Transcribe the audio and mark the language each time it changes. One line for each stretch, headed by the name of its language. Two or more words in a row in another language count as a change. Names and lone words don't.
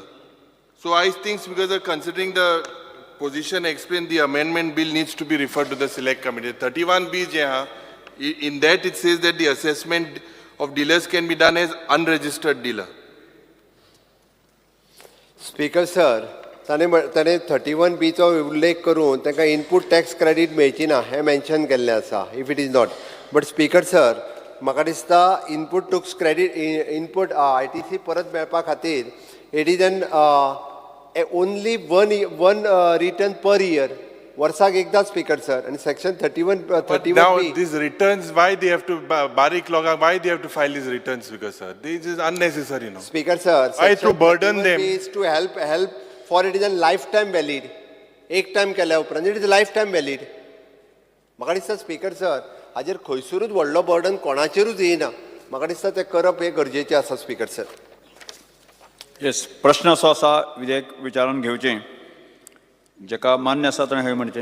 English: So I think because of considering the position explained, the amendment bill needs to be referred to the select committee. 31B, in that it says that the assessment of dealers can be done as unregistered dealer. Speaker sir,
Konkani: ताणे 31B चो उल्लेख करून ताका
English: input tax credit
Konkani: मेळची ना हे मेन्शन केल्लें आसा,
English: If it is not. But Speaker sir,
Konkani: म्हाका दिसता
English: input tax credit input ITC
Konkani: परत मेळपा खातीर
English: it is an only one return per year,
Konkani: वर्साक एकदा
English: Speaker sir.
Konkani: आणि सेक्शन 31
English: now these returns, why they have to
Hindi: बारीक लोगा,
English: why they have to file these returns, because sir, this is unnecessary, no? Speaker sir, why to burden them? Is to help for it is a lifetime valid.
Konkani: एक टाइम केल्या उपरांत
English: it is life time valid.
Konkani: म्हाका दिसता
English: Speaker sir,
Konkani: हाजेर खंयसरूच व्हडलो बर्डन कोणाचेरूच येना. म्हाका दिसता तें करप हे गरजेचें आसा
English: Speaker sir.
Konkani: येस, प्रश्न असो आसा विधेयक विचारून घेवचें. जेका मान्य आसा ताणें हय म्हणचें,